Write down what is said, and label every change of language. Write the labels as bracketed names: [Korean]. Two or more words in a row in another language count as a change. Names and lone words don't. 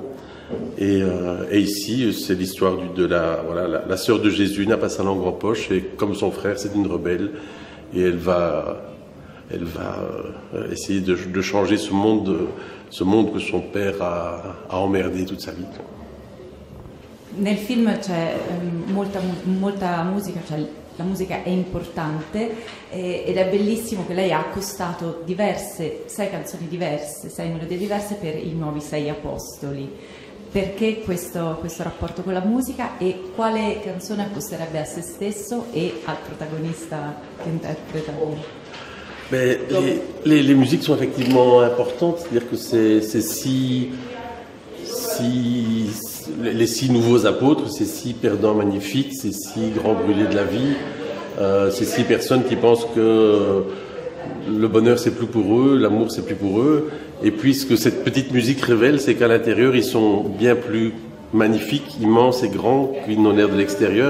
[French] Et ici, c'est l'histoire de la sœur de Jésus n'a pas sa langue en poche, et comme son frère, c'est une rebelle, et elle va essayer de changer ce monde que son père a emmerdé toute sa vie. [Italian] Nel film c'è molta musica, cioè la musica è importante ed è bellissimo che lei ha accostato 6 canzoni diverse, 6 melodie diverse per i nuovi 6 apostoli. Perché questo rapporto con la musica e quale canzone accosterebbe a se stesso e al protagonista che interpreta lui? [French] Les musiques sont effectivement importantes, c'est-à-dire que les 6 nouveaux apôtres, ces 6 perdants magnifiques, ces 6 grands brûlés de la vie, ces 6 personnes qui pensent que le bonheur c'est plus pour eux, l'amour c'est plus pour eux, et puis ce que cette petite musique révèle, c'est qu'à l'intérieur ils sont bien plus magnifiques, immenses et grands qu'ils n'ont l'air de l'extérieur.